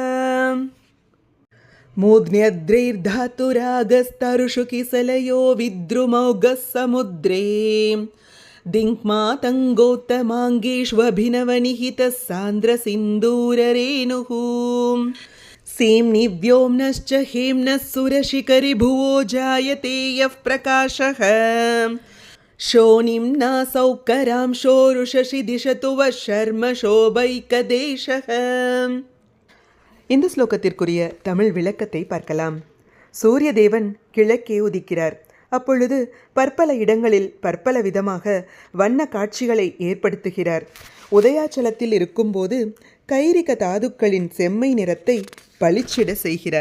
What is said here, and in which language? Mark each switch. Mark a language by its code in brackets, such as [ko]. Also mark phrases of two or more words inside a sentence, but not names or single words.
[sa] मूर्ध्न्यद्रेर्धातुरागस्तरुषु किसलयो विद्रुमौघः समुद्रे दिङ्मातङ्गोत्तमाङ्गेष्वभिनवनिहितः सान्द्रसिन्दूररेणुः சேம்னிவ்யோம்னश्च हेम्नः सुरशिखरि भुवो जायते यः प्रकाशः शोनिम्ना सौकरांशोरुषसि दिशतु वः शर्म शोभैकदेशः. [ta] இந்த ஸ்லோகத்திற்குரிய தமிழ் விளக்கத்தை பார்க்கலாம். சூரிய தேவன் கிழக்கே உதிக்கிறார். அப்பொழுது பற்பல இடங்களில் பற்பல விதமாக வண்ண காட்சிகளை ஏற்படுத்துகிறார். உதயாச்சலத்தில் இருக்கும்போது கைரிக தாதுக்களின் செம்மை நிறத்தை பளிச்சிட செய்கிறார்.